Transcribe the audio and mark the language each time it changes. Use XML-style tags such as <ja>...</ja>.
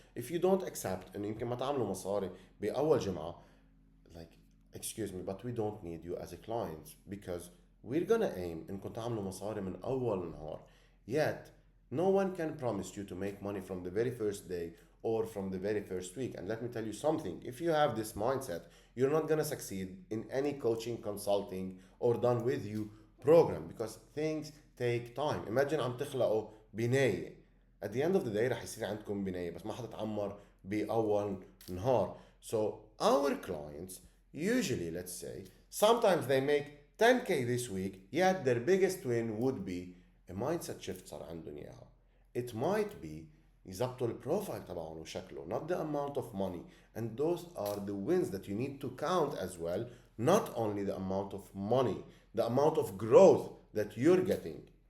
<en>If you don't accept</en> <ar>إنه يمكن ما تعملوا مصاري بأول جمعة,</ar> <en>like excuse me, but we don't need you as a client, because we're gonna aim</en> <ar>انكم تعملوا مصاري من اول نهار.</ar> <en>Yet no one can promise you to make money from the very first day or from the very first week. And let me tell you something, if you have this mindset, you're not gonna succeed in any coaching, consulting, or done with you program, because things take time.</en> <ar>Imagine عم تخلقوا بناية,</ar> <en>at the end of the day</en> <ar>رح يصير عندكم بناية بس ما حتتعمر بأول نهار.</ar> <en>So our clients usually, let's say, sometimes they make 10k this week, yet their biggest win would be a mindset shift</en> <ar>صار عندهم إياها.</ar> <en>It might be</en> <ar>يظبطوا البروفايل تبعهم وشكله,</ar> <en>not the amount of money. And those are the wins that you need to count as well, not only the amount of money, the amount of growth that you're getting.</en>